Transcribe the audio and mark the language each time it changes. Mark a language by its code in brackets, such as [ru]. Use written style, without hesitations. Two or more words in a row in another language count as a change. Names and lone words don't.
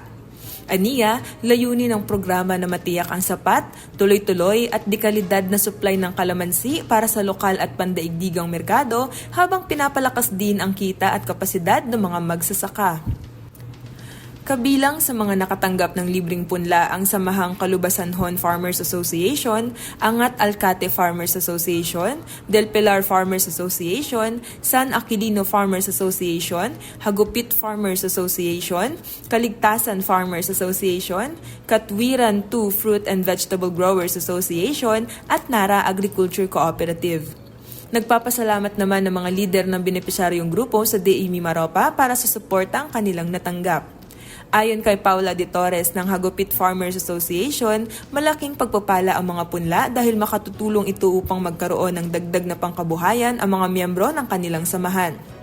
[tl] Aniya, layunin ng programa na matiyak ang sapat, tuloy-tuloy at dekalidad na supply ng kalamansi para sa lokal at pandaigdigang merkado habang pinapalakas din ang kita at kapasidad ng mga magsasaka. Kabilang sa mga nakatanggap ng libreng punla ang Samahang Kalubasanhon Farmers Association, Angat Alcate Farmers Association, Del Pilar Farmers Association, San Aquilino Farmers Association, Hagupit Farmers Association, Kaligtasan Farmers Association, Katwiran 2 Fruit and Vegetable Growers Association at Nara Agriculture Cooperative. Nagpapasalamat naman ng mga lider ng benepisyaryong grupo sa DA Mimaropa para sa suporta ang kanilang natanggap. Ayon kay Paula de Torres ng Hagupit Farmers Association, malaking pagpapala ang mga punla dahil makatutulong ito upang magkaroon ng dagdag na pangkabuhayan ang mga miyembro ng kanilang samahan.